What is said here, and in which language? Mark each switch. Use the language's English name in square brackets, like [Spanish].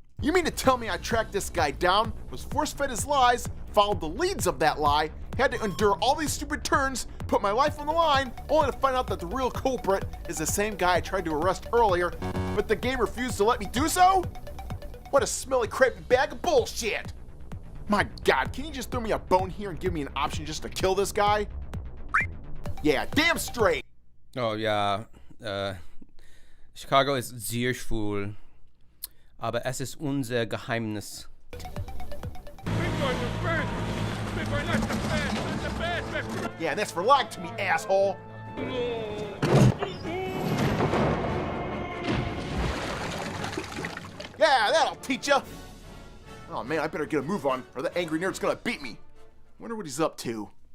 [English] You mean to tell me I tracked this guy down, was force-fed his lies, followed the leads of that lie, had to endure all these stupid turns, put my life on the line, only to find out that the real culprit is the same guy I tried to arrest earlier, but the game refused to let me do so? What a smelly, crappy bag of bullshit! My God, can you just throw me a bone here and give me an option just to kill this guy? Yeah, damn straight! [German] Oh yeah, Chicago ist sehr schwul. Aber es ist unser Geheimnis. [English] Yeah, that's for lying to me, asshole! Yeah, that'll teach ya! Oh man, I better get a move on, or the angry nerd's gonna beat me. Wonder what he's up to.